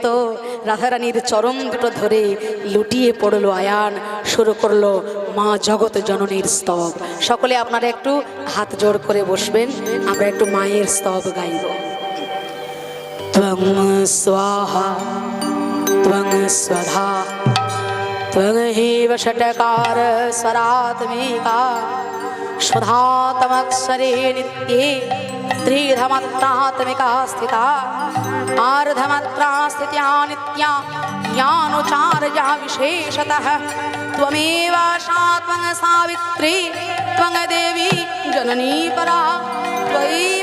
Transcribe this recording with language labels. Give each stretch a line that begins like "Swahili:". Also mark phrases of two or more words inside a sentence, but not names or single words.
Bangla: রাধারানীর চরণ দুটো ধরে লুটিয়ে পড়লো আয়ান, শুরু করলো মা জগৎ জননীর স্তব। সকলে আপনারা একটু হাত জোড় করে বসবেন, আমরা একটু মায়ের স্তব গাইব।
Sanskrit: ত্বং স্বাহা ত্বং স্বধা ত্বং হেব ষটকার स्वरात्मिका सुधातमक्षरे नित्ये त्रिधमात्रात्मिका स्थिता आर्धमात्रा स्थित्या नित्या ज्ञानोचार्या विशेषतः त्वमेव सा त्वं सावित्री त्वं देवी जननी परा त्वयैव